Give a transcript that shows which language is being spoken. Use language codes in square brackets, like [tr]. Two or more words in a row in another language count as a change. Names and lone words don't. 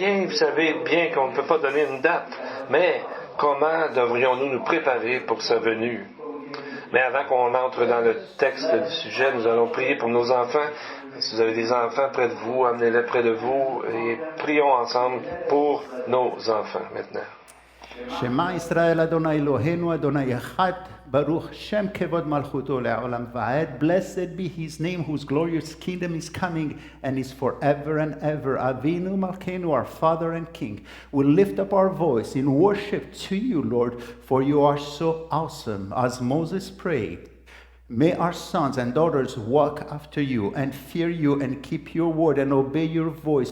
[fr] Vous savez bien qu'on ne peut pas donner une date, mais comment devrions-nous nous préparer pour sa venue? Mais avant qu'on entre dans le texte du sujet, nous allons prier pour nos enfants. Si vous avez des enfants près de vous, amenez-les près de vous et prions ensemble pour nos enfants maintenant. [he] שמע ישראל אדוני אלוהינו אדוני אחד ברוך שם כבוד מלכותו לעולם ועד. [en] Blessed be His name, whose glorious kingdom is coming and is forever and ever. [he] אבינו מלכנו, [en] our Father and King, we lift up our voice in worship to you, Lord, for you are so awesome. As Moses prayed, may our sons and daughters walk after you and fear you and keep your word and obey your voice.